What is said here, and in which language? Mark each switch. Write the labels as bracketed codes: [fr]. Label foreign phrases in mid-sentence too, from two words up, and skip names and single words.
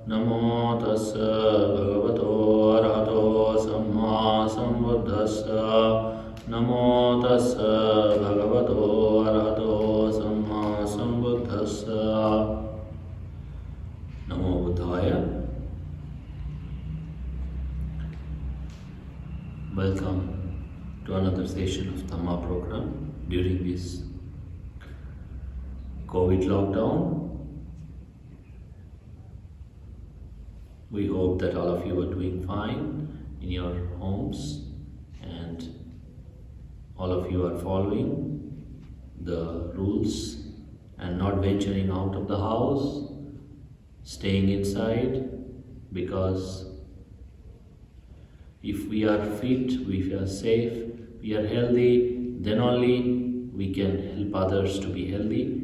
[pi] Namo tassa bhagavato arahato samma sambuddhassa. Namo tassa bhagavato arahato samma sambuddhassa. Namo Buddhaya. [en] Welcome to another session of Dhamma program during this COVID lockdown. We hope that all of you are doing fine in your homes and all of you are following the rules and not venturing out of the house, staying inside, because if we are fit, we are safe, we are healthy, then only we can help others to be healthy.